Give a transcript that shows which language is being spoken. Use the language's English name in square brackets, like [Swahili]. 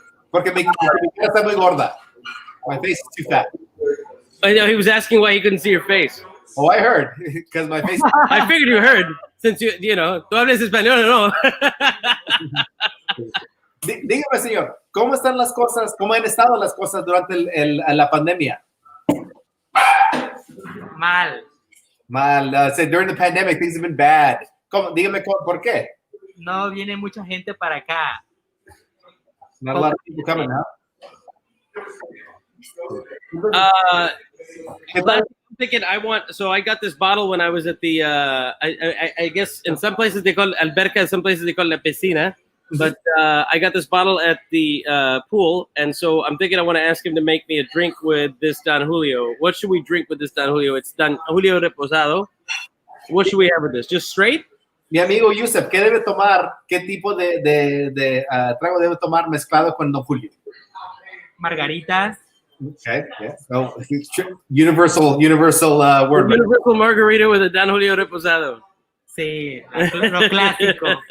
[Spanish] Porque mi cara está muy gorda. [English] My face is too fat. I know he was asking why he couldn't see your face. Oh, I heard, because my face. I figured you heard, since you know, [Spanish] tú hablas español o no. Dígame, señor, ¿cómo están las cosas? ¿Cómo han estado las cosas durante la pandemia? Mal. Mal. [English] Say during the pandemic, things have been bad. [Spanish] ¿Cómo? Dígame por qué. No viene mucha gente para acá. [English] Not a lot of people coming, huh? I'm thinking so I got this bottle when I was at the, I guess in some places they call it alberca, in some places they call it la piscina, but I got this bottle at the pool, and so I'm thinking I want to ask him to make me a drink with this Don Julio. What should we drink with this Don Julio? It's Don Julio Reposado. What should we have with this? Just straight? [Spanish] Mi amigo Yusef, ¿qué debe tomar? ¿Qué tipo de trago debe tomar mezclado con Don Julio? Margaritas. [English] Okay, yeah. So, universal word. Universal margarita with a Don Julio Reposado. [Spanish] Sí, lo clásico.